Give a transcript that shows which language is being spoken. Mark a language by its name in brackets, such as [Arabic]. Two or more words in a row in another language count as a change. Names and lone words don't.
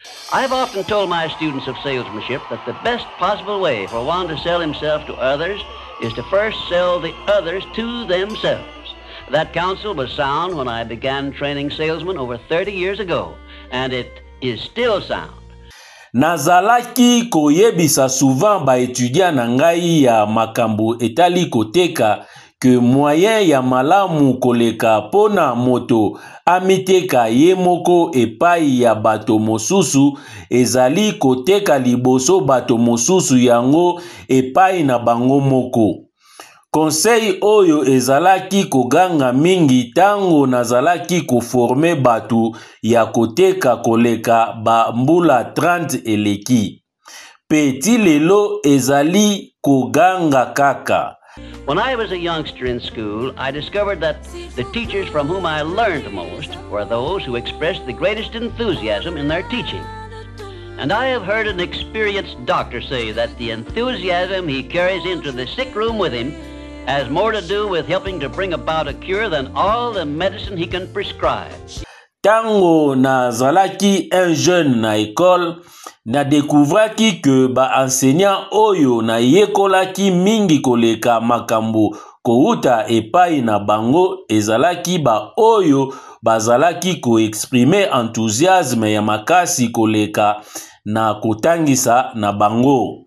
[English] I've often told my students of salesmanship that the best possible way for one to sell himself to others is to first sell the others to themselves. That counsel was sound when I began training salesmen over 30 years ago, and it is still sound. [Lingala] Nazalaki koyebisa souvent ba étudiant na ngai ya makambo etali koteka [French] que moyen [Lingala] ya malamu koleka pona moto amiteka ye moko epai ya bato mosusu ezali koteka liboso bato mosusu yango epai na bango moko. Conseil oyo ezalaki koganga mingi tango nazalaki koforme batu ya koteka koleka ba mbula 30 eleki. Peti lelo ezali koganga kaka. [English] When I was a youngster in school, I discovered that the teachers from whom I learned most were those who expressed the greatest enthusiasm in their teaching. And I have heard an experienced doctor say that the enthusiasm he carries into the sick room with him has more to do with helping to bring about a cure than all the medicine he can prescribe. [Lingala] Tango nazalaki [French] un jeune [Lingala] na école, na découvraki que ba enseignant oyo na yekolaki mingi koleka makambo kouta epai na bango ezalaki ba oyo bazalaki ko [French] exprimer enthousiasme [Lingala] ya makasi koleka na kotangisa na bango.